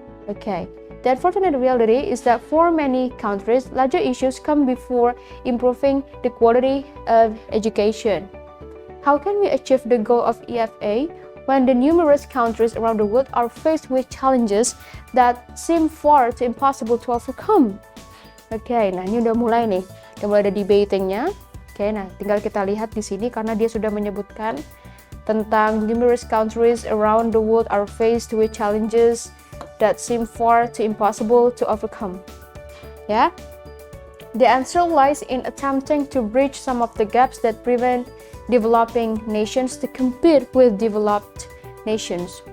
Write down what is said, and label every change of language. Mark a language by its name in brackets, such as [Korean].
[English] Okay, the unfortunate reality is that for many countries, larger issues come before improving the quality of education. How can we achieve the goal of EFA when the numerous countries around the world are faced with challenges that seem far too impossible to overcome? [Indonesian] Oke, nah ini udah mulai nih. Udah mulai ada debatingnya. Oke, nah tinggal kita lihat di sini karena dia sudah menyebutkan [English] tentang numerous countries around the world are faced with challenges that seem far too impossible to overcome. Ya. The answer lies in attempting to bridge some of the gaps that prevent developing nations to compete with developed nations.